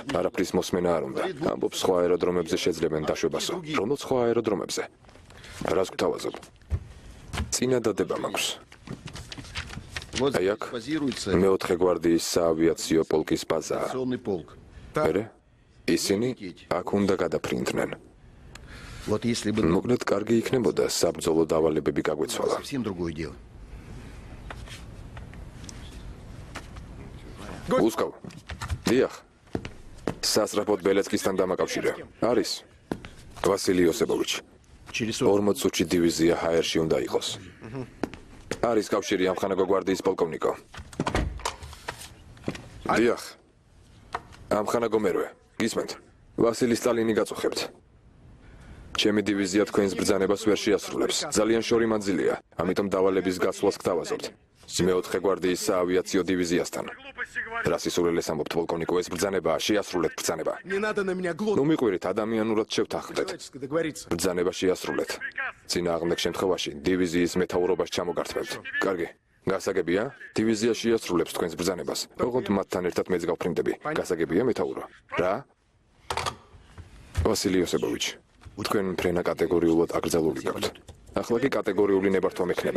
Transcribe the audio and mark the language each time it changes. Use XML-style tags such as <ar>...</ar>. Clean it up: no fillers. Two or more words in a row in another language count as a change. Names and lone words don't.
<ka>არაფრის მოსმენა არ უნდა. ამბობს სხვა აეროდრომებზე შეძლებენ დაშვებასო. რომელ სხვა აეროდრომებზე? რას გვთავაზობ? წინადადება მაქვს. აი აქ მეოთხე გვარდიის საავიაციო პოლკის ბაზაა. მერე? ისინი აქ უნდა გადაფრინდნენ.</ka> <ru>Вот если бы</ru> <ka>მოკლედ კარგი იქნებოდა საბრძოლო დავალებები გაგვეცვალა.</ka> <ru>совсем другое дело.</ru> <ka>უსკავ. დიახ. სასწრაფოდ ბელეცკისთან დამაკავშირე. არის. ვასილი იოსებოვიჩი. Через 40 წუთში დივიზია ჰაერში უნდა იყოს. არის კავშირი ამხანაგო გვარდიის პოლკოვნიკო. დიახ. ამხანაგო მერვე. გისმენთ? ვასილი სტალინი გაწუხებთ. ჩემი დივიზია თქვენს ბრძანებას ვერ შეასრულებს. ძალიან შორი მანძილია, ამიტომ დავალების გასვლას გთავაზობთ. მეოთხე გვარდიის საავიაციო დივიზიასთან. რას ისურველეს ამბობთ პოლკოვნიკო, ეს ბრძანებაა, შეასრულეთ ბრძანება.</ka> <ru>Не надо на меня глотать.</ru> <ka>ნუ მიყვირით, ადამიანურად შევთანხმდეთ.</ka> <ru>Человечески договориться.</ru> <ka>ბრძანება შეასრულეთ. წინააღმდეგ შემთხვევაში დივიზიის მეთაურობას ჩამოგართმევთ. კარგი. გასაგებია? დივიზია შეასრულებს თქვენს ბრძანებას. ოღონდ მათთან ერთად მეც გავფრინდები. გასაგებია მეთაურო? რა? ვასილი იოსებოვიჩი. თქვენ ფრენა კატეგორიულად აკრძალული გაქვთ. ახლა კი კატეგორიული ნებართვა მექნება.</ka>